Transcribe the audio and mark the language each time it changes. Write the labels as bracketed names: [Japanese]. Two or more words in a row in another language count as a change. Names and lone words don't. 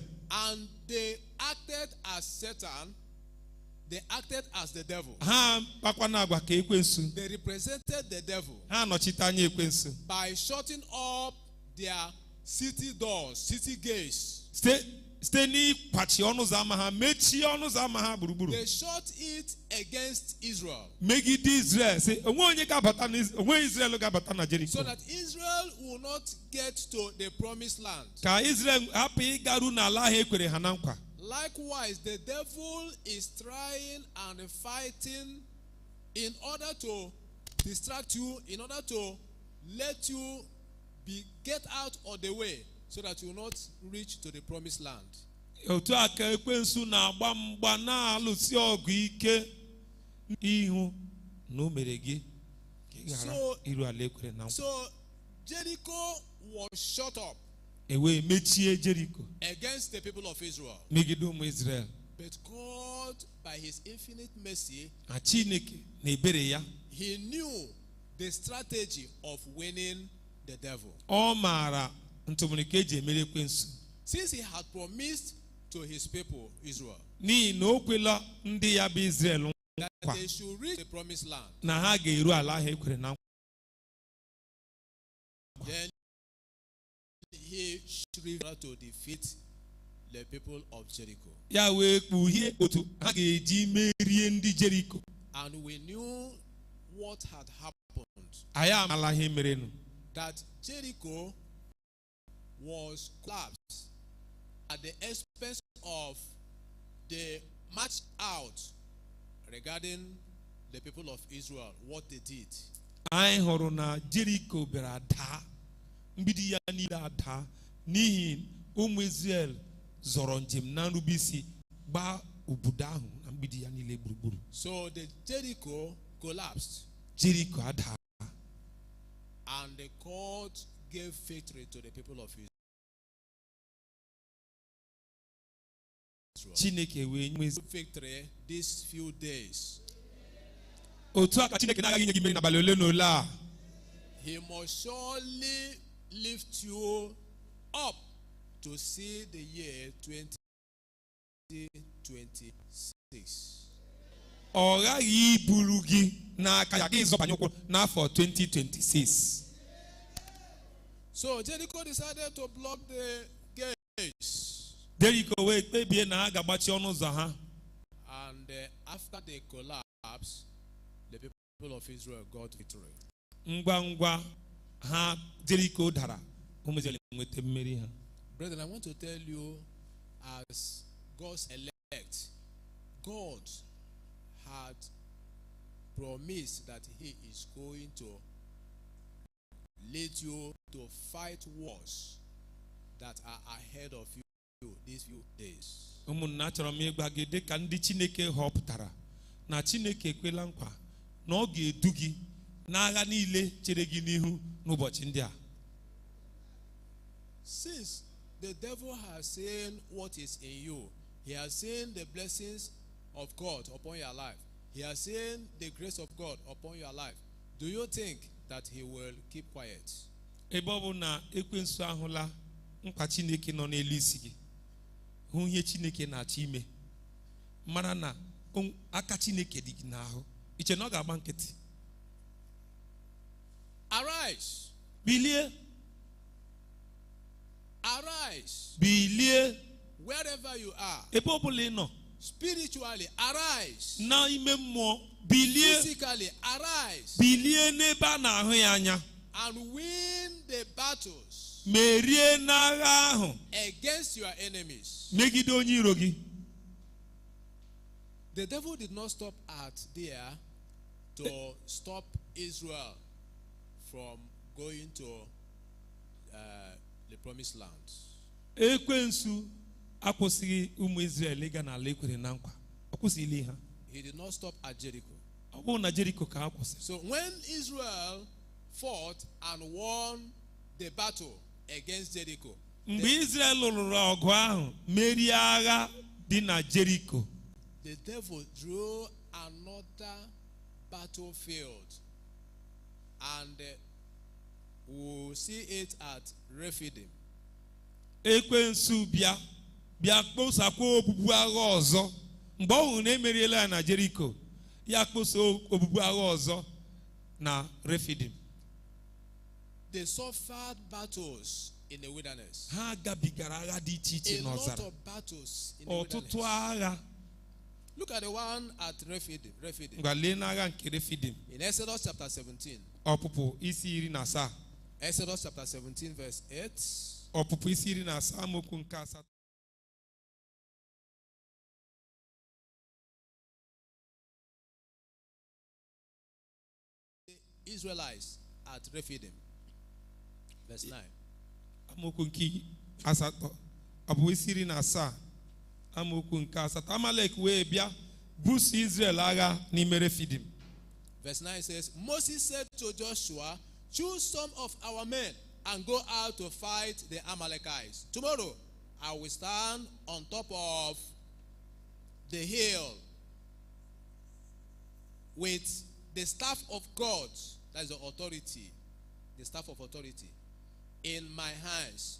[English] And they acted as Satan. They acted as the devil. [Igbo] Ha kpakwana agwa ka ekwensu. [English] They represented the devil. [Igbo] Ha nọchite anya ekwensu. [English] By shutting up their city doors, city gates. [Igbo] Site n'ịkwachi ọnụ ụzọ ama ha, mechie ọnụ ụzọ ama ha gburugburu. [English] They shut it against Israel. [Igbo] Megide Israel, sị onwe onye ga-abata onwe Israel ga-abata na Jericho. [English] So that Israel will not get to the promised land. [Igbo] Ka Israel hapụ ịgaru n'ala ahụ ekwere ha na nkwa. [English] Likewise, the devil is trying and fighting in order to distract you, in order to let you get out of the way, so that you will not reach to the promised land. [Igbo] Otu aka ekwensu na-agba mgba na-alụsi ọgụ ike ihu na o mere gị ka ị ghara iru ala ekwere na nkwa. [English] So Jericho was shut up [Igbo] Mechie Jericho [English] against the people of Israel. [Igbo] megide ụmụ Israel. [English] But God, by his infinite mercy, [Igbo] Na Chineke na ebere ya, [English] he knew the strategy of winning the devil. [Igbo] ọ maara ntụmụrụ ka eji emere ekwensu. [English] Since he had promised to his people, Israel, [Igbo] N'ihi na o kwela ndị ya bụ Israel [English] that [Igbo] nkwa [English] they should reach the promised land. [Igbo] na ha ga-eru ala ahụ ekwere na nkwa. [English] Then he should try to defeat the people of Jericho. [Igbo] Ya wee kpughee otu ha ga-eji merie ndị Jericho. [English] And we knew what had happened. [Igbo] Anyị amala ihe merenụ. [English] That Jericho was collapsed at the expense of the march out regarding the people of Israel, what they did. [Igbo] Anyị hụrụ na Jericho bịara daa, mgbidi ya niile adaa n'ihi ụmụ Israel zọrọ njem na nrubeisi gbaa obodo ahụ na mgbidi ya niile gburugburu. [English] So the Jericho collapsed. [Igbo] Jericho adaa. [English] And the court gave victory to the people of Israel. [Igbo] Chineke wee nye [English] Victory these few days. [Igbo] Otu aka Chineke na-agaghị inye gị mmeri n'abalị ole na ole a. [English] He must surely lift you up to see the year 2026. [Igbo] Ọ ghaghị iburu gị n'aka ya ka ịzọbanye ụkwụ n'afọ 2026. [English] So Jericho decided to block the gates. [Igbo] Jericho wee kpebie na ha ga-agbachi ọnụ ụzọ ha. [English] And after the collapse, the people of Israel got victory. [Igbo] Ngwa ngwa ha Jericho dara, ụmụ Izrel nweta mmeri ha. [English] Brethren, I want to tell you, as God's elect, God had promised that he is going to lead you to fight wars that are ahead of you these few days. [Igbo] Ụmụnna, achọrọ m ịgwa gị dị ka ndị Chineke họpụtara na Chineke ekwela nkwa na ọ ga-edu gị n'agha niile chere gị n'ihu n'ụbọchị ndị a. [English] Since the devil has seen what is in you, he has seen the blessings of God upon your life, he has seen the grace of God upon your life, do you think that he will keep quiet? [Igbo] Ebe ọ bụ na ekwensu ahụla nkwa Chineke nọ n'elu isi gị, hụ ihe Chineke na-achọ ime, mara na aka Chineke dị gị n'ahụ, iche na ọ ga-agba nkịtị. [English] Arise. [Igbo] Bilie. [English] Arise. [Igbo] Bilie. [English] Wherever you are. [Igbo] Ebe ọ bụla ị nọ. [English] Spiritually, arise. [Igbo] Na ime mmụọ, bilie. [English] Physically, arise. [Igbo] Bilie n'ebe a na-ahụ ya anya. [English] And win the battles. [Igbo] Merie n'agha ahụ. [English] Against your enemies. [Igbo] Megide onye iro gị. [English] The devil did not stop at there to stop Israel from going to the promised land. [Igbo] Ekwensu akwụsịghị ụmụ Israel ịga n'ala ekwere na nkwa. Ọ kwụsịghị ha. [English] He did not stop at Jericho. [Igbo] ọ bụrụ na Jericho ka ha kwụsịrị. [English] So when Israel fought and won the battle against Jericho, [Igbo] mgbe Israel lụrụ ọgụ ahụ merie agha dị na Jericho, [English] the devil drew another battlefield, and we'll see it at Rephidim. [Igbo] Ekwensu bịa kposakwa obubu agha ọzọ. Mgbe ọ hụrụ na emeriela ya na Jericho, ya kposa obubu agha ọzọ na Rephidim. [English] They suffered battles in the wilderness. [Igbo] Ha gabigara agha dị iche iche [English] A lot [Igbo] n'ọzara. [English] of battles in the [Igbo] Ọtụtụ [English] wilderness. [Igbo] agha. [English] Look at the one at Rephidim. [Igbo] Ngwa lee n'agha nke Rephidim. [English] In Exodus chapter 17. [Igbo] Ọpụpụ isi 17. [English] Exodus chapter 17 verse 8. [Igbo] Ọpụpụ isi 17 amaokwu nke 8. [English] Israelites at Rephidim. Verse 9. [Igbo] Amaokwu nke 8. Ọpụpụ isi 17 amaokwu nke 8. Amalek wee bịa buso Israel agha n'ime Rephidim. [English] Verse 9 says, Moses said to Joshua, choose some of our men and go out to fight the Amalekites. Tomorrow I will stand on top of the hill with the staff of God, that is the authority, the staff of authority, in my hands.